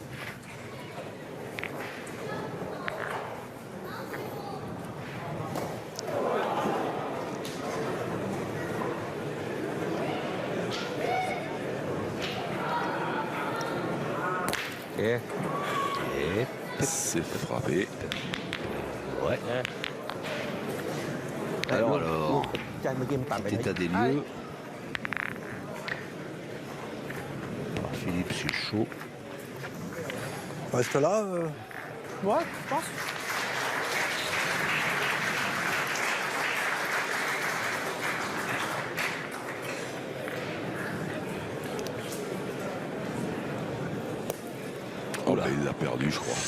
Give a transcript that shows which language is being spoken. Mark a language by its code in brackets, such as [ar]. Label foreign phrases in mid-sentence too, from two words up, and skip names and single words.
[fr] Et C'est frappé. Ouais. Alors, [th] จานเมื่อกี้มันตัดไป [fr] petit état des lieux. Par Philippe Suchot. Reste là. Ouais, je pense. Oh là, il l'a perdu, je crois.